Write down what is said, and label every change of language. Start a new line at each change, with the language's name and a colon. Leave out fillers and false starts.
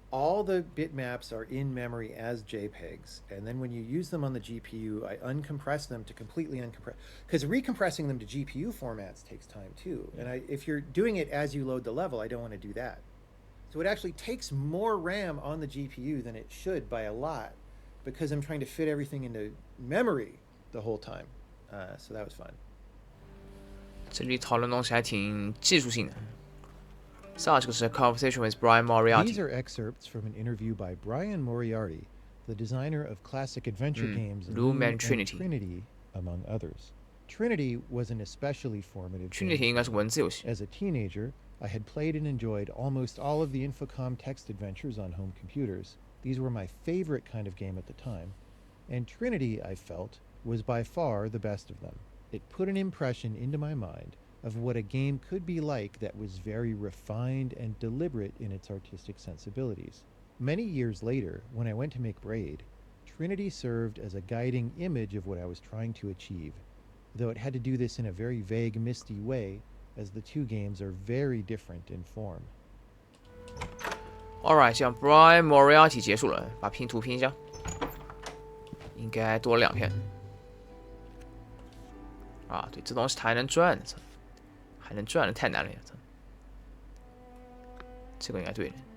English: all the bitmaps are in memory as JPEGs, and then when you use them on the GPU, I uncompress them to completely uncompress, because recompressing them to GPU formats takes time too. And if you're doing it as you load the level, I don't want to do that. So it actually takes more RAM on the GPU than it should by a lot, because I'm trying to fit everything into memory the whole time. So that was fun.
Chinese: 这里讨论东西还挺技术性的。上这个是 Conversation with Brian Moriarty。
English: These are excerpts from an interview by Brian Moriarty, the designer of classic adventure games Loom and and Trinity. Trinity, among others. Trinity was an especially formative game.
Chinese: Trinity 应该是文字游戏。
English: As a teenager, I had played and enjoyed almost all of the Infocom text adventures on home computers. These were my favorite kind of game at the time, and Trinity, I felt, was by far the best of them. It put an impression into my mind of what a game could be like that was very refined and deliberate in its artistic sensibilities. Many years later, when I went to make Braid, Trinity served as a guiding image of what I was trying to achieve, though it had to do this in a very vague, misty way, as the two games are very different in form.
Chinese: Alright，像 Brian Moriarty 结束了，把拼图拼一下，应该多了2片。啊，对，这东西它还能转，还能转的太难了呀！这个应该对的。